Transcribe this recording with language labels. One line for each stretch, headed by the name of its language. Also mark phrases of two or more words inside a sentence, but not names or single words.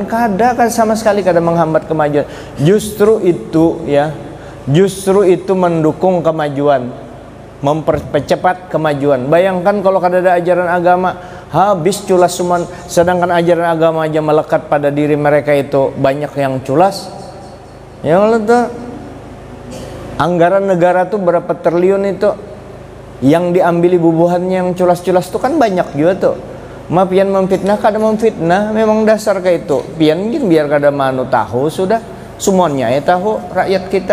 Indonesian: Kada sama sekali kada menghambat kemajuan. Justru itu ya, justru itu mendukung kemajuan, mempercepat kemajuan. Bayangkan kalau kada ada ajaran agama, habis culas semua. Sedangkan ajaran agama aja melekat pada diri mereka itu banyak yang culas. Ya Allah tuh, anggaran negara tuh berapa triliun itu yang diambil bubuhannya yang culas-culas tuh kan banyak juga tuh. Ma pian memfitnah kada memfitnah, memang dasar kayak itu. Pian mungkin biar kada manu tahu sudah semuanya ya tahu rakyat kita.